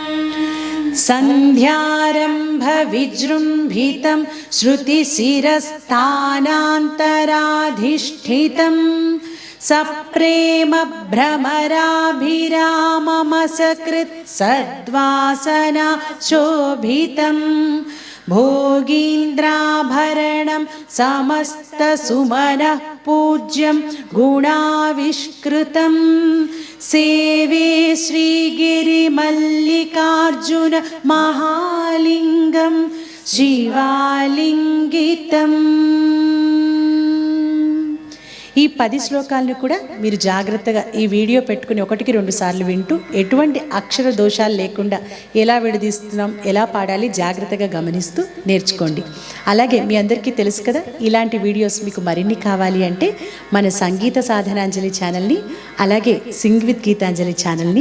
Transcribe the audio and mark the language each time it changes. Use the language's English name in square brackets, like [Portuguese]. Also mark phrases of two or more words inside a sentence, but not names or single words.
[Sanskrit] सन्ध्यारम्भ विजृम्भितं श्रुतिशिरस्थानान्तराधिष्ठितं सप्रेम भ्रमराभिराममसकृत् सद्वासना शोभितं भोगीन्द्राभरणं समस्तसुमनः पूज्यं गुणाविष्कृतं सेवे श्रीगिरिमल्लिकार्जुन महालिङ्गं शिवालिङ्गितम् [Telugu] ఈ 10 శ్లోకాలను కూడా మీరు జాగ్రత్తగా ఈ వీడియో పెట్టుకుని 1-2 సార్లు వింటూ ఎటువంటి అక్షర దోషాలు లేకుండా ఎలా విడదీస్తున్నాం ఎలా పాడాలి జాగ్రత్తగా గమనిస్తూ నేర్చుకోండి. అలాగే మీ అందరికీ తెలుసు కదా, ఇలాంటి వీడియోస్ మీకు మరిన్ని కావాలి అంటే మన సంగీత సాధనాంజలి ఛానల్ని అలాగే సింగ్ విత్ గీతాంజలి ఛానల్ని